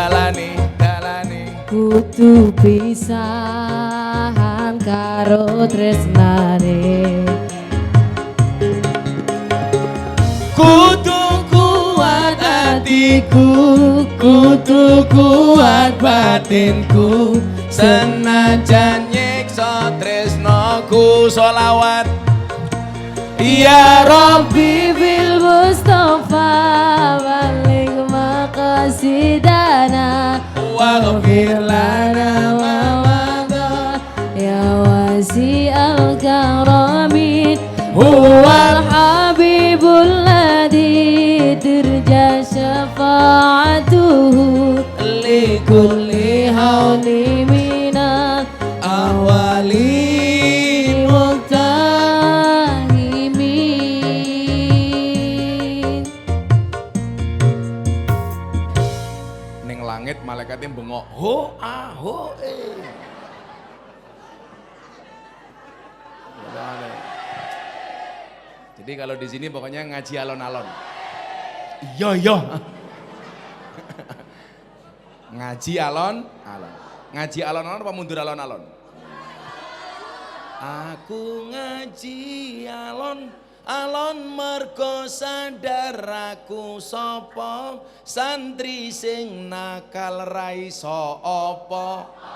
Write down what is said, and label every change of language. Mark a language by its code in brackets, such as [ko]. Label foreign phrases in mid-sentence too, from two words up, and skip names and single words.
[jv] Kudu pisahan karo tresnane. kudu kuat hatiku, kudu kuat batinku, senajan nyiksa tresnaku sholawat [ar] يا رب بالمصطفى بلغ مقاصدنا واغفر لنا ما مضى يا واسع الكرم هو الحبيب الذي ترجى شفاعته لكل هول من ال أهوال مقتحم. [jv] ning langit malaikate bengok ho ah ho [id] Jadi kalau di sini pokoknya [jv] ngaji alon-alon. Iya. Ngaji alon-alon. Ngaji alon-alon apa mundur alon-alon? Aku ngaji alon-alon mergo sadar aku sapa, santri sing nakal ra iso apa.